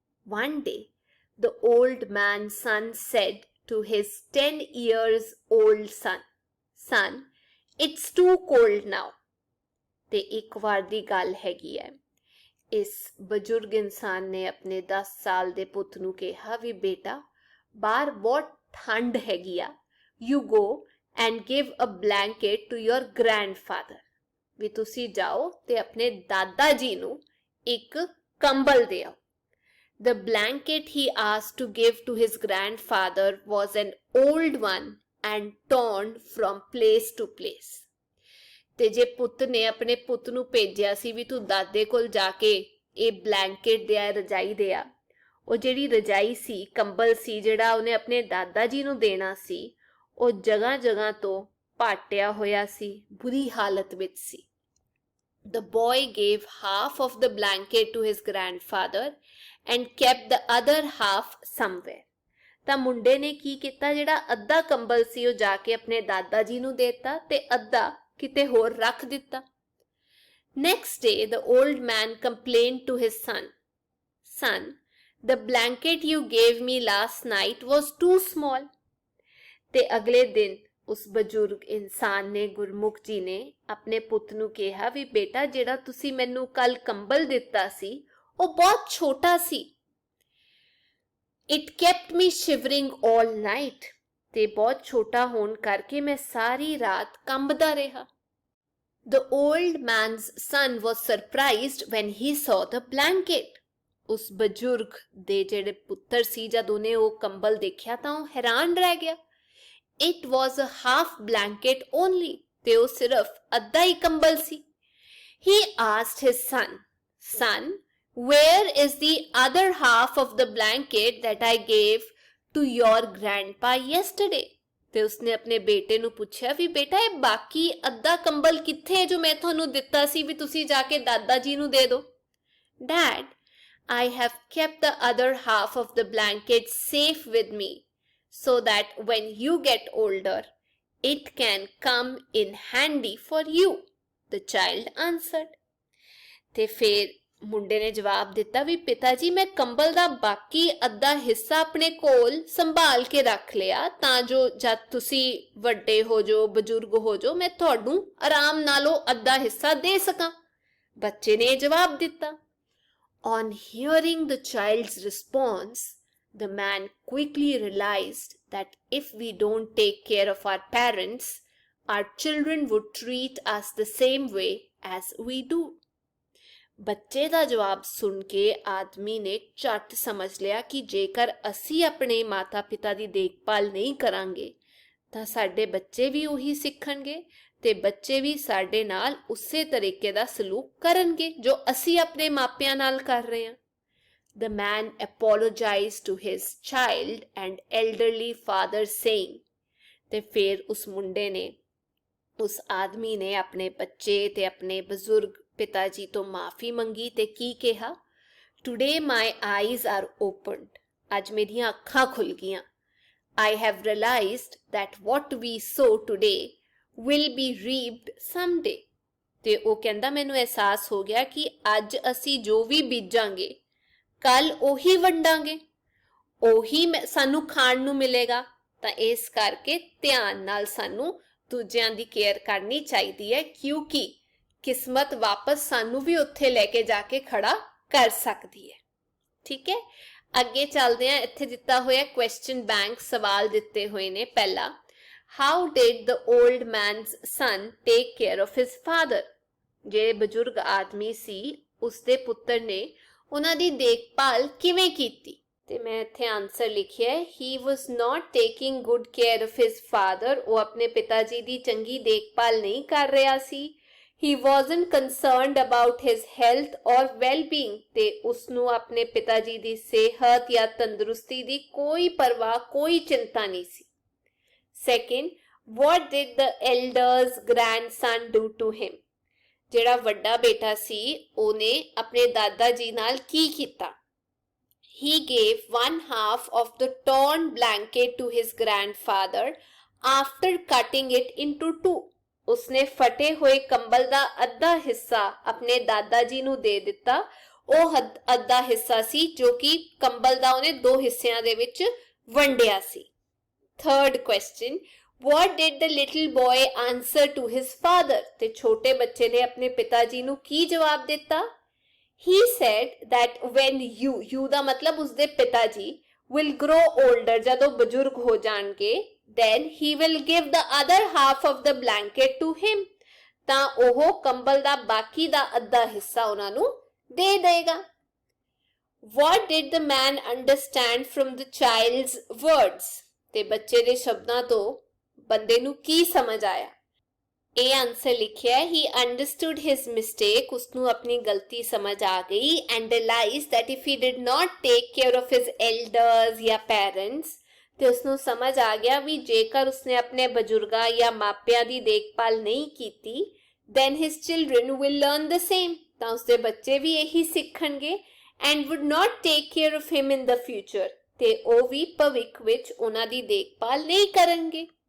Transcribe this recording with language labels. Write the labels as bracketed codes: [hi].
[en] One day, the old man's son said to his 10 years old son, "Son, it's too cold now." [pa] ਤੇ ਇੱਕ ਵਾਰ ਦੀ ਗੱਲ ਹੈਗੀ ਹੈ, ਇਸ ਬਜ਼ੁਰਗ ਇਨਸਾਨ ਨੇ ਆਪਣੇ 10 ਸਾਲ ਦੇ ਪੁੱਤ ਨੂੰ ਕਿਹਾ ਵੀ ਬੇਟਾ ਬਾਹਰ ਬਹੁਤ ਠੰਡ ਹੈਗੀ ਆ, [en] you go and give a blanket to your grandfather. [pa] ਵੀ ਤੁਸੀਂ ਜਾਓ ਤੇ ਆਪਣੇ ਦਾਦਾ ਜੀ ਨੂੰ ਇੱਕ ਕੰਬਲ ਦੇ ਆਓ। [en] The blanket he asked to give to his grandfather was an old one and torn from place to place. [pa] ਤੇ ਜੇ ਪੁੱਤ ਨੇ ਆਪਣੇ ਪੁੱਤ ਨੂੰ ਭੇਜਿਆ ਸੀ ਵੀ ਤੂੰ ਦਾਦੇ ਕੋਲ ਜਾ ਕੇ ਇਹ ਬਲੈਂਕਟ ਦੇ ਆ, ਰਜਾਈ ਦੇ ਆ, ਉਹ ਜਿਹੜੀ ਰਜਾਈ ਸੀ, ਕੰਬਲ ਸੀ ਜਿਹੜਾ ਉਹਨੇ ਆਪਣੇ ਦਾਦਾ ਜੀ ਨੂੰ ਦੇਣਾ ਸੀ, ਉਹ ਜਗ੍ਹਾ ਜਗ੍ਹਾ ਤੋਂ ਪਾਟਿਆ ਹੋਇਆ ਸੀ, ਬੁਰੀ ਹਾਲਤ ਵਿੱਚ ਸੀ। [en] The boy gave half of the blanket to his grandfather and kept the other half somewhere. [pa] ਤਾਂ ਮੁੰਡੇ ਨੇ ਕੀ ਕੀਤਾ, ਜਿਹੜਾ ਅੱਧਾ ਕੰਬਲ ਸੀ ਉਹ ਜਾ ਕੇ ਆਪਣੇ ਦਾਦਾ ਜੀ ਨੂੰ ਦੇਤਾ ਤੇ ਅੱਧਾ ਕਿਤੇ ਹੋਰ ਰੱਖ ਦਿੱਤਾ। [en] Next day, the old man complained to his son, "Son, the blanket you gave me last night was too small." [pa] ਤੇ ਅਗਲੇ ਦਿਨ ਉਸ ਬਜ਼ੁਰਗ ਇਨਸਾਨ ਨੇ, ਗੁਰਮੁਖ ਜੀ ਨੇ ਆਪਣੇ ਪੁੱਤ ਨੂੰ ਕਿਹਾ ਵੀ ਬੇਟਾ ਜਿਹੜਾ ਤੁਸੀਂ ਮੈਨੂੰ ਕੱਲ ਕੰਬਲ ਦਿੱਤਾ ਸੀ ਉਹ ਬਹੁਤ ਛੋਟਾ ਸੀ। [en] It kept me shivering all night. [pa] ਤੇ ਬਹੁਤ ਛੋਟਾ ਹੋਣ ਕਰਕੇ ਮੈਂ ਸਾਰੀ ਰਾਤ ਕੰਬਦਾ ਰਿਹਾ। [en] The old man's son was surprised when he saw the blanket. [pa] ਉਸ ਬਜ਼ੁਰਗ ਦੇ ਜਿਹੜੇ ਪੁੱਤਰ ਸੀ, ਜਦ ਉਹਨੇ ਉਹ ਕੰਬਲ ਦੇਖਿਆ ਤਾਂ ਉਹ ਹੈਰਾਨ ਰਹਿ ਗਿਆ। [en] It was a half blanket only. [pa] ਤੇ ਉਹ ਸਿਰਫ ਅੱਧਾ ਹੀ ਕੰਬਲ ਸੀ। [en] He asked his son, "Son, where is the other half of the blanket that I gave to your grandpa yesterday?" [pa] ਤੇ ਉਸਨੇ ਆਪਣੇ ਬੇਟੇ ਨੂੰ ਪੁੱਛਿਆ ਵੀ ਬੇਟਾ ਇਹ ਬਾਕੀ ਅੱਧਾ ਕੰਬਲ ਕਿੱਥੇ ਹੈ ਜੋ ਮੈਂ ਤੁਹਾਨੂੰ ਦਿੱਤਾ ਸੀ ਵੀ ਤੁਸੀਂ ਜਾ ਕੇ ਦਾਦਾ ਜੀ ਨੂੰ ਦੇ ਦਿਓ। [en] Dad, I have kept the other half of the blanket safe with me so that when you get older, it can come in handy for you, the child answered. [pa] ਤੇ ਫਿਰ ਮੁੰਡੇ ਨੇ ਜਵਾਬ ਦਿੱਤਾ ਵੀ ਪਿਤਾ ਜੀ ਮੈਂ ਕੰਬਲ ਦਾ ਬਾਕੀ ਅੱਧਾ ਹਿੱਸਾ ਆਪਣੇ ਕੋਲ ਸੰਭਾਲ ਕੇ ਰੱਖ ਲਿਆ ਤਾਂ ਜੋ ਜਦ ਤੁਸੀਂ ਵੱਡੇ ਹੋ ਜਾਓ, ਬਜ਼ੁਰਗ ਹੋ ਜਾਓ, ਮੈਂ ਤੁਹਾਨੂੰ ਆਰਾਮ ਨਾਲ ਉਹ ਅੱਧਾ ਹਿੱਸਾ ਦੇ ਸਕਾਂ। ਬੱਚੇ ਨੇ ਜਵਾਬ ਦਿੱਤਾ। [en] On hearing the child's response, the man quickly realized that if we don't take care of our parents, our children would treat us the same way as we do. [pa] ਬੱਚੇ ਦਾ ਜਵਾਬ ਸੁਣ ਕੇ ਆਦਮੀ ਨੇ ਝੱਟ ਸਮਝ ਲਿਆ ਕਿ ਜੇਕਰ ਅਸੀਂ ਆਪਣੇ ਮਾਤਾ ਪਿਤਾ ਦੀ ਦੇਖਭਾਲ ਨਹੀਂ ਕਰਾਂਗੇ ਤਾਂ ਸਾਡੇ ਬੱਚੇ ਵੀ ਉਹੀ ਸਿੱਖਣਗੇ ਤੇ ਬੱਚੇ ਵੀ ਸਾਡੇ ਨਾਲ ਉਸੇ ਤਰੀਕੇ ਦਾ ਸਲੂਕ ਕਰਨਗੇ ਜੋ ਅਸੀਂ ਆਪਣੇ ਮਾਪਿਆਂ ਨਾਲ ਕਰ ਰਹੇ ਹਾਂ। [en] The man apologized to his child and elderly father saying, [pa] ਤੇ ਫਿਰ ਉਸ ਮੁੰਡੇ ਨੇ, ਉਸ ਆਦਮੀ ਨੇ ਆਪਣੇ ਬੱਚੇ ਤੇ ਆਪਣੇ ਬਜ਼ੁਰਗ ਪਿਤਾ ਜੀ ਤੋਂ ਮਾਫੀ ਮੰਗੀ ਤੇ ਕੀ ਕਿਹਾ, [en] Today my eyes are opened. [pa] ਅੱਜ ਮੇਰੀਆਂ ਅੱਖਾਂ ਖੁੱਲ ਗਈਆਂ। [en] I have realized that what we sow today will be reaped someday. [pa] ਤੇ ਉਹ ਕਹਿੰਦਾ ਮੈਨੂੰ ਅਹਿਸਾਸ ਹੋ ਗਿਆ ਕਿ ਅੱਜ ਅਸੀਂ ਜੋ ਵੀ ਬੀਜਾਂਗੇ ਕੱਲ ਉਹੀ ਵੰਡਾਂਗੇ, ਉਹੀ ਸਾਨੂੰ ਖਾਣ ਨੂੰ ਮਿਲੇਗਾ। ਤਾਂ ਇਸ ਕਰਕੇ ਧਿਆਨ ਨਾਲ ਸਾਨੂੰ ਦੂਜਿਆਂ ਦੀ ਕੇਅਰ ਕਰਨੀ ਚਾਹੀਦੀ ਹੈ ਕਿਉਂਕਿ ਕਿਸਮਤ ਵਾਪਸ ਸਾਨੂੰ ਵੀ ਉੱਥੇ ਲੈ ਕੇ ਜਾ ਕੇ ਖੜਾ ਕਰ ਸਕਦੀ ਹੈ। ਠੀਕ ਹੈ, ਅੱਗੇ ਚੱਲਦੇ ਹਾਂ। ਇੱਥੇ ਦਿੱਤਾ ਹੋਇਆ ਕੁਐਸਚਨ ਬੈਂਕ, ਸਵਾਲ ਦਿੱਤੇ ਹੋਏ ਨੇ। [en] ਪਹਿਲਾ, how did the old man's son take care of his father? [pa] ਜਿਹੜੇ ਬਜ਼ੁਰਗ ਆਦਮੀ ਸੀ ਉਸਦੇ ਪੁੱਤਰ ਨੇ ਉਹਨਾਂ ਦੀ ਦੇਖਭਾਲ ਕਿਵੇਂ ਕੀਤੀ? ਤੇ ਮੈਂ ਇੱਥੇ ਆਨਸਰ ਲਿਖਿਆ ਹੈ, [en] He was not taking good care of his father. [pa] ਉਹ ਆਪਣੇ ਪਿਤਾ ਜੀ ਦੀ ਚੰਗੀ ਦੇਖਭਾਲ ਨਹੀਂ ਕਰ ਰਿਹਾ ਸੀ। [en] he wasn't concerned about his health or well-being, [pa] ਤੇ ਉਸਨੂੰ ਆਪਣੇ ਪਿਤਾ ਜੀ ਦੀ ਸਿਹਤ ਜਾਂ ਤੰਦਰੁਸਤੀ ਦੀ ਕੋਈ ਪਰਵਾਹ, ਕੋਈ ਚਿੰਤਾ ਨਹੀਂ ਸੀ। [en] Second, what did the elder's grandson do to him? [pa] ਜਿਹੜਾ ਵੱਡਾ ਬੇਟਾ ਸੀ ਉਹਨੇ ਆਪਣੇ ਦਾਦਾ ਜੀ ਨਾਲ ਕੀ ਕੀਤਾ? [en] He gave one half of the torn blanket to his grandfather after cutting it into two. [pa] ਉਸਨੇ ਫਟੇ ਹੋਏ ਕੰਬਲ ਦਾ ਅੱਧਾ ਹਿੱਸਾ ਆਪਣੇ ਦਾਦਾ ਜੀ ਨੂੰ ਦੇ ਦਿੱਤਾ। ਉਹ ਅੱਧਾ ਹਿੱਸਾ ਸੀ ਜੋ ਕਿ ਕੰਬਲ ਦਾ ਉਹਨੇ ਦੋ ਹਿੱਸਿਆਂ ਦੇ ਵਿੱਚ ਵੰਡਿਆ ਸੀ। [en] Third question, what did the little boy answer to his father? [pa] ਤੇ ਛੋਟੇ ਬੱਚੇ ਨੇ ਆਪਣੇ ਪਿਤਾ ਜੀ ਨੂੰ ਕੀ ਜਵਾਬ ਦਿੱਤਾ? [en] He said that when you [pa] ਦਾ ਮਤਲਬ ਉਸਦੇ ਪਿਤਾ ਜੀ, [en] will grow older, [pa] ਜਦੋਂ ਬਜ਼ੁਰਗ ਹੋ ਜਾਣਗੇ, [en] then he will give the other half of the blanket to him, [pa] ਤਾਂ ਉਹ ਕੰਬਲ ਦਾ ਬਾਕੀ ਦਾ ਅੱਧਾ ਹਿੱਸਾ ਉਹਨਾਂ ਨੂੰ ਦੇ ਦੇਗਾ। [en] What did the man understand from the child's words? [pa] ਤੇ ਬੱਚੇ ਦੇ ਸ਼ਬਦਾਂ ਤੋਂ ਬੰਦੇ ਨੂੰ ਕੀ ਸਮਝ ਆਇਆ? ਇਹ ਆਨਸਰ ਲਿਖਿਆ ਹੈ, [en] he understood his mistake, [pa] ਉਸਨੂੰ ਆਪਣੀ ਗਲਤੀ ਸਮਝ ਆ ਗਈ, [en] and realized that if he did not take care of his elders [pa] ਜਾਂ parents, ਤੇ ਉਸਨੂੰ ਸਮਝ ਆ ਗਿਆ ਵੀ ਜੇਕਰ ਉਸਨੇ ਆਪਣੇ ਬਜ਼ੁਰਗਾਂ ਜਾਂ ਮਾਪਿਆਂ ਦੀ ਦੇਖਭਾਲ ਨਹੀਂ ਕੀਤੀ, [en] then his children will learn the same, [pa] ਤਾਂ ਉਸਦੇ ਬੱਚੇ ਵੀ ਇਹੀ ਸਿੱਖਣਗੇ, [en] and would not take care of him in the future, [pa] ਤੇ ਉਹ ਵੀ ਭਵਿੱਖ ਵਿੱਚ ਉਹਨਾਂ ਦੀ ਦੇਖਭਾਲ ਨਹੀਂ ਕਰਨਗੇ।